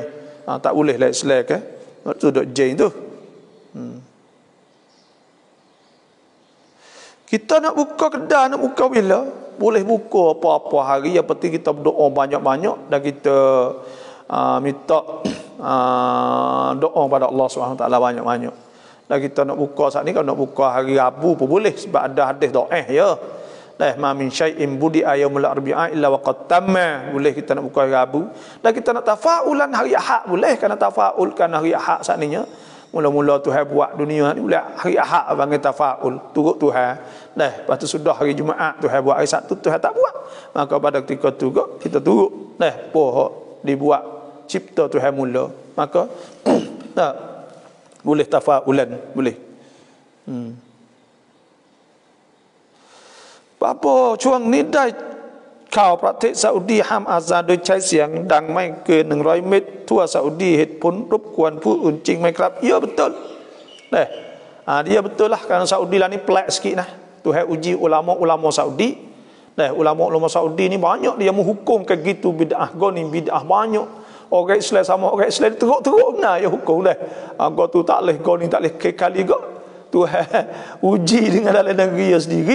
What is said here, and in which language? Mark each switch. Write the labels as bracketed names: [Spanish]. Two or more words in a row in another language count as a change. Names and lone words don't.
[Malay] Tak boleh selek waktu duk jain tu. Kita nak buka kedai, nak buka bila boleh buka apa-apa hari, yang penting kita berdoa banyak-banyak dan kita minta doa pada Allah SWT banyak-banyak. Dan kita nak buka saat ni, kalau nak buka hari Rabu pun boleh sebab ada hadis doa ya. [Arabic] ما من شيء بدئ يوم الأربعاء إلا وقد تم. [Malay] Boleh kita nak buka hari Rabu. Dan kita nak tafaulan hari Ahad, boleh kan tafaulkan hari Ahad sakninya. Mula-mula Tuhan buat dunia ni boleh hari Ahad panggil tafaul, turut Tuhan. Lepas tu sudah hari Jumaat Tuhan buat, hari Sabtu Tuhan tak buat. Maka pada ketika tu kita turut. Pohon dibuat cipta Tuhan mula. Maka tak boleh tafaulan, boleh. Apa chuang ni [Thai] ได้ข่าวประเทศซาอุดีห้ามอาซานโดยใช้เสียงดังไม่เกิน100 เมตรทั่วซาอุดีเหตุผลรบกวนผู้อื่นจริงไหมครับ [Malay] ya betul dia betul lah kerana Saudi lah ni pelik sikit nah. Tuhan uji ulama-ulama Saudi. Ulama-ulama Saudi ni banyak dia menghukum kayak gitu bid'ah goni bid'ah banyak. Orang Islam sama orang Islam teruk-teruk nah ya hukum dah. Angko tu tak leh goni tak leh kali gak. Tuhan uji dengan dalam negeri dia sendiri.